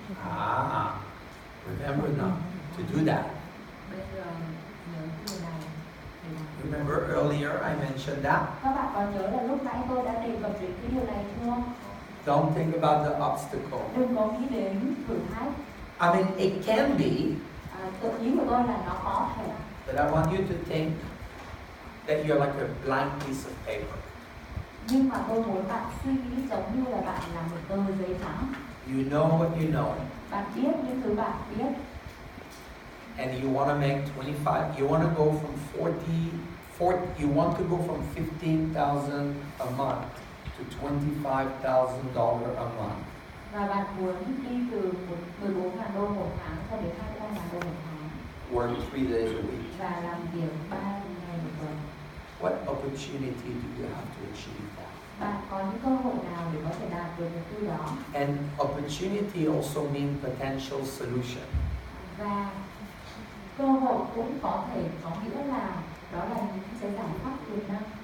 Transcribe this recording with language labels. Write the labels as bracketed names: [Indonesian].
[English] Ah, remember now to do that. [Vietnamese] Bây giờ nhớ điều này để làm. [English] Remember earlier I mentioned that. [Vietnamese] Các bạn có nhớ là lúc nãy tôi đã đề cập đến cái điều này chưa? [English] Don't think about the obstacle. [Vietnamese] Đừng có nghĩ đến thử thách. [English] I mean, it can be, [Vietnamese] Tự ý của tôi là nó có thể. [English] but I want you to think that you're like a blank piece of paper. [Vietnamese] Nhưng mà tôi muốn bạn suy nghĩ giống như là bạn là một tờ giấy trắng. [English] You know what you know, [Vietnamese] Bạn biết những thứ bạn biết. [English] and you want to make 25. You want to go from 40. You want to go from 15,000 a month to $25,000 a month. [Vietnamese] Và bạn muốn đi từ 14.000 đô một tháng cho đến 25.000 đô một tháng. [English] Work 3 days a week. [Vietnamese] Và làm việc 3 ngày một tuần. [English] What opportunity do you have to achieve that? [Vietnamese] Bạn có những cơ hội nào để có thể đạt được mục tiêu đó? [English] And opportunity also means potential solution. [Vietnamese] Và cơ hội cũng có thể có nghĩa là đó là những cái giải pháp tiềm năng.